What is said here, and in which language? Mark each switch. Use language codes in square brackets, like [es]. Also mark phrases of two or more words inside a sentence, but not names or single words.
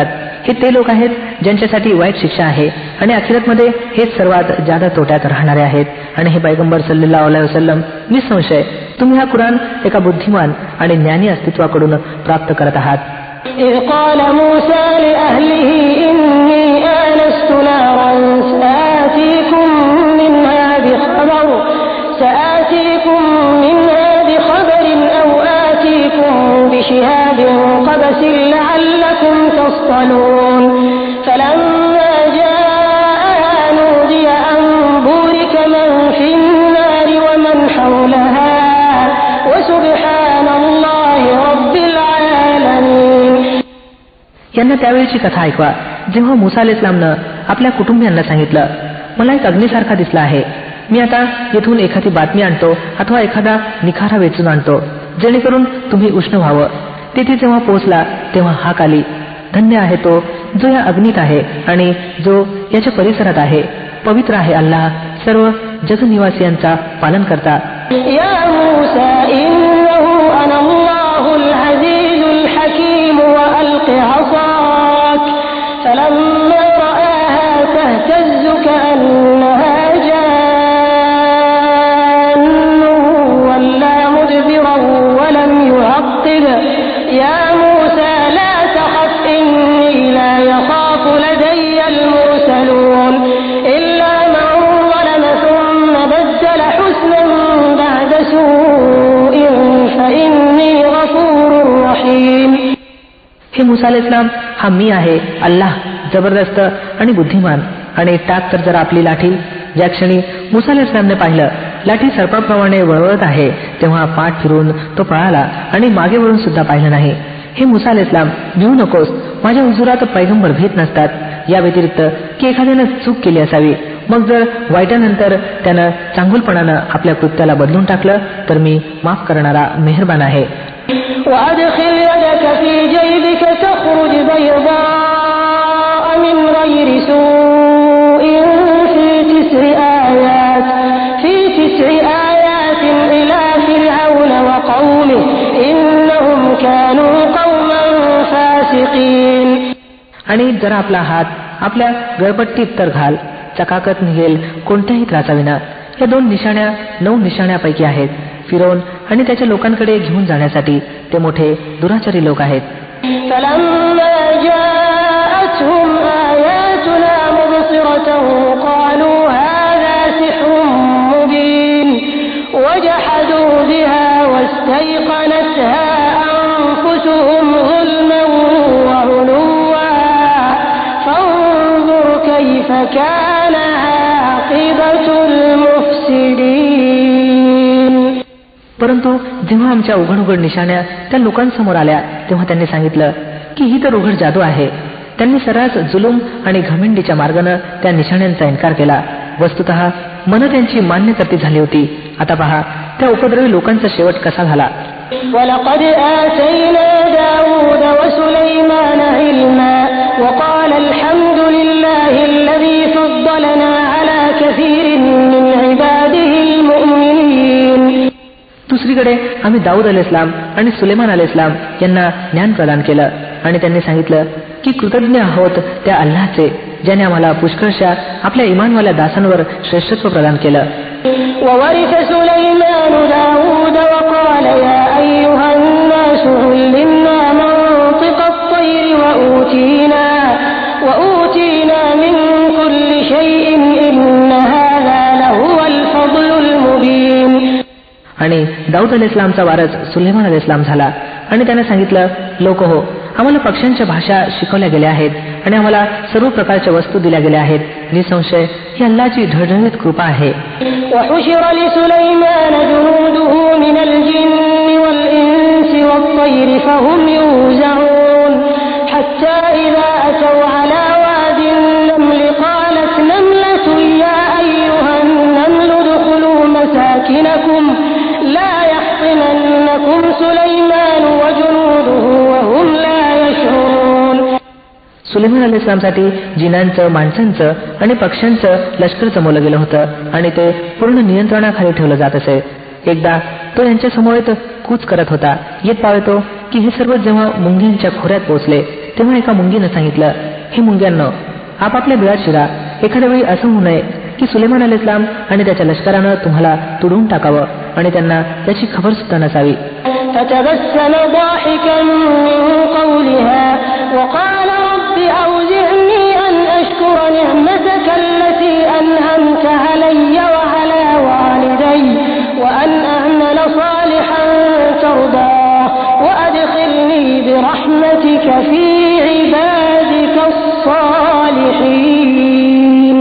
[mr] हे ते लोक आहेत ज्यांच्यासाठी वाईट शिक्षा आहे आणि आखिरतमध्ये हेच सर्वात जादा तोट्यात राहणारे आहेत. आणि हे पैगंबर [ar] صلى الله عليه وسلم [mr] निसंशय तुम्ही हा कुराण एका बुद्धिमान आणि ज्ञानी अस्तित्वाकडून प्राप्त करत आहात. [ar] سآتيكم منها بخبر أو آتيكم بشهاب قبس لعلكم تصطلون فلما جاءها نودي أن بورك من في النار ومن حولها وسبحان الله رب العالمين. [mr] यांना त्यावेळीची कथा ऐकवा जेव्हा मुसा अलैहिस्सलामनं आपल्या कुटुंबियांना सांगितलं मला एक अग्नीसारखा दिसला आहे. मी आता येथून एखादी बातमी आणतो अथवा एखादा निखारा वेचून आणतो जेणेकरून तुम्ही उष्ण व्हावं. तिथे जेव्हा पोहोचला तेव्हा हाक आली धन्य आहे तो जो या अग्नीत आहे आणि जो याच्या परिसरात आहे. पवित्र आहे अल्लाह सर्व जगनिवासियांचा पालन करता. [ar] يا موسى إنه أنا الله العزيز الحكيم وألق عصاك فلما رآها تهتز كأنها ولم يعقب يا موسى لا تخف إني لا يخاف لدي المرسلون إلا من ظلم ثم بدل حسنا بعد سوء فإني غفور رحيم. [mr] हे मुसा अलैहिस्सलाम हा मी आहे अल्लाह जबरदस्त आणि बुद्धिमान. आणि टाक तर जरा आपली लाठी. ज्या क्षणी मुसा अलैहिस्सलामने पाहिलं लाठी सर्पाप्रमाणे वळवळत आहे तेव्हा पाठ फिरून तो पळाला आणि मागे वळून सुद्धा पाहिलं नाही. हे मुसा अलैहिस्सलाम भिवू नकोस माझ्या हुजुरात पैगंबर भीत नसतात या व्यतिरिक्त की एखाद्यानं चूक केली असावी मग जर वाईटानंतर त्यानं चांगुलपणानं आपल्या कृत्याला बदलून टाकलं तर मी माफ करणारा मेहरबान आहे. [ar] وأدخل يدك في جيبك تخرج بيضاء من غير سوء في 9 آيات إلى فرعون وقومه إنهم كانوا قوما فاسقين. [mr] आणि जरा आपला हात आपल्या गळपट्टीत तर घाल चकाकत निघेल कोणत्याही त्रासाविना. या 2 निशाण्या 9 निशाण्यापैकी आहेत. फिरौन आणि त्याच्या लोकांकडे घेऊन जाण्यासाठी ते मोठे दुराचारी लोक आहेत. [ar] فلما جاءتهم آياتنا مبصرة قالوا هذا سحر مبين وجحدوا بها واستيقنتها أنفسهم ظلما وعلوا فانظر كيف كان عاقبة المفسدين. [mr] परंतु जेव्हा आमच्या उघड उघड निशाण्या त्या लोकांसमोर आल्या तेव्हा त्यांनी सांगितलं की ही तर उघड जादू आहे. त्यांनी सर्रास जुलूम आणि घमेंडीच्या मार्गाने त्या निशाण्यांचा इन्कार केला. वस्तुतः मन त्यांची मान्य करती झाली होती. आता पहा त्या उपद्रवी लोकांचा शेवट कसा झाला. [ar] وَلَقَدْ آتَيْنَا دَاوُودَ وَسُلَيْمَانَ عِلْمًا وَقَالَ الْحَمْدُ لِلَّهِ الَّذِي فَضَّلَنَا عَلَى كَثِيرٍ مِنْ عِبَادِهِ الْمُؤْمِنِينَ. [mr] दुसरीकडे आम्ही दाऊद अलैहिस्सलाम आणि सुलेमान अलैहिस्सलाम यांना ज्ञान प्रदान केलं आणि त्यांनी सांगितलं की कृतज्ञ आहोत त्या अल्लाहचे ज्याने आम्हाला पुष्कळशा आपल्या इमानवाल्या दासांवर श्रेष्ठत्व प्रदान केलं. [ar] وورث سليمان داود وقال يا أيها الناس علمنا منطق الطير وأوتينا من كل شيء إن هذا لهو الفضل المبين. [mr] आणि दाऊद अलैहिस्सलामचा वारस सुलेमान अलैहिस्सलाम झाला आणि त्याने सांगितलं, लोक हो, आम्हाला पक्ष्यांच्या भाषा शिकवल्या गेल्या आहेत आणि आम्हाला सर्व प्रकारच्या वस्तू दिल्या गेल्या आहेत. निसंशय ही अल्लाची ढळढळीत कृपा आहे. [ar] وحشر لسليمان جنوده من الجن والإنس والطير فهم يوزعون حتى إذا أتوا على واد النمل قالت نملة يا أيها النمل ادخلوا مساكنكم لا يحطمنكم سليمان وجنوده وهم لا يشعرون. [mr] सुलेमान अलैहिस्सलामसाठी जिनांचं, माणसांचं आणि पक्ष्यांचं लष्कर जमवलं गेलं होतं आणि ते पूर्ण नियंत्रणाखाली ठेवलं जात असे. एकदा तो यांच्या समोर कूच करत होता. येत पावतो की हे सर्व जेव्हा मुंग्यांच्या खोऱ्यात पोहोचले तेव्हा एका मुंगीनं सांगितलं, हे मुंग्यांनो, आपापल्या बिळात शिरा. एखाद्या वेळी असं होऊ नये की सुलेमान अलैहिस्सलाम आणि त्याच्या लष्करानं तुम्हाला तुडवून टाकावं आणि त्यांना त्याची खबर सुद्धा नसावी. [ar] فتبسم ضاحكا من قولها وقال رب أوزعني أن أشكر نعمتك التي أنعمت علي وعلى والدي وأن أعمل صالحا ترضاه وأدخلني برحمتك في عبادك الصالحين.